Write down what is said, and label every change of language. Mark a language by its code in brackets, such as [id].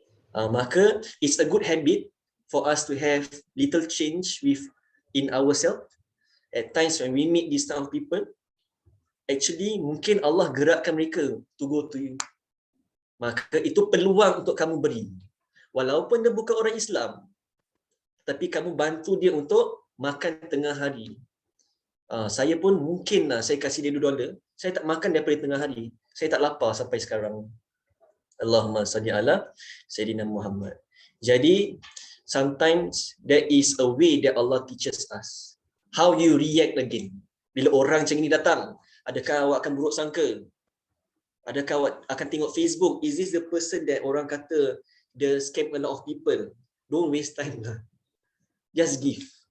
[en] Maka it's a good habit for us to have little change in ourselves. At times when we meet these kind of people, actually [ms] mungkin Allah gerakkan mereka [en] to go to you. [ms] Maka itu peluang untuk kamu beri. Walaupun dia bukan orang Islam, tapi kamu bantu dia untuk makan tengah hari. Saya pun mungkin saya kasih dia $2, saya tak makan daripada tengah hari. Saya tak lapar sampai sekarang. [ar] Allahumma salli ala Sayyidina Muhammad. [en] Jadi, sometimes there is a way that Allah teaches us. How you react again. [ms] Bila orang macam ni datang, adakah awak akan buruk sangka? Adakah awak akan tengok Facebook? [en] Is this the person that [ms] orang kata dia [en] scam a lot of people? Don't waste time lah. Just give.